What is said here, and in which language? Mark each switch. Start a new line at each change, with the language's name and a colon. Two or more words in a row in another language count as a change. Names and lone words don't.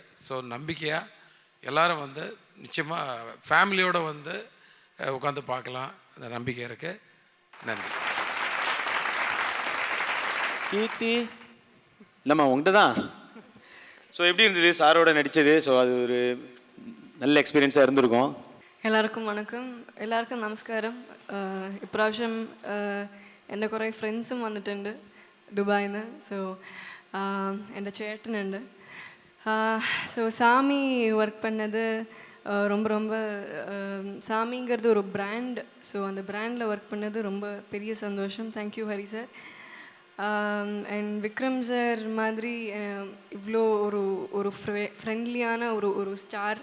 Tamil: ஸோ நம்பிக்கையாக எல்லாரும் வந்து நிச்சயமாக ஃபேமிலியோடு வந்து உட்காந்து பார்க்கலாம், அந்த நம்பிக்கை இருக்குது. நன்றி. கீர்த்தி இல்லைம்மா உங்கள்கிட்ட தான். ஸோ எப்படி இருந்தது சாரோட நடித்தது? ஸோ அது ஒரு நல்ல எக்ஸ்பீரியன்ஸாக இருந்திருக்கும்.
Malayalam: എല്ലാവർക്കും വണക്കം, എല്ലാവർക്കും നമസ്കാരം. ഇപ്രാവശ്യം എൻ്റെ കുറേ ഫ്രണ്ട്സും വന്നിട്ടുണ്ട് ദുബായിൽ നിന്ന്. സോ എൻ്റെ ചേട്ടനുണ്ട്.
Tamil: ஸோ சாமி ஒர்க் பண்ணது ரொம்ப ரொம்ப சாமிங்கிறது ஒரு பிராண்ட். ஸோ அந்த பிராண்டில் ஒர்க் பண்ணது ரொம்ப பெரிய சந்தோஷம். தேங்க்யூ ஹரி சார். அண்ட் விக்ரம் சார் மாதிரி இவ்வளோ ஒரு ஒரு ஃப்ரெண்ட்லியான ஒரு ஸ்டார்.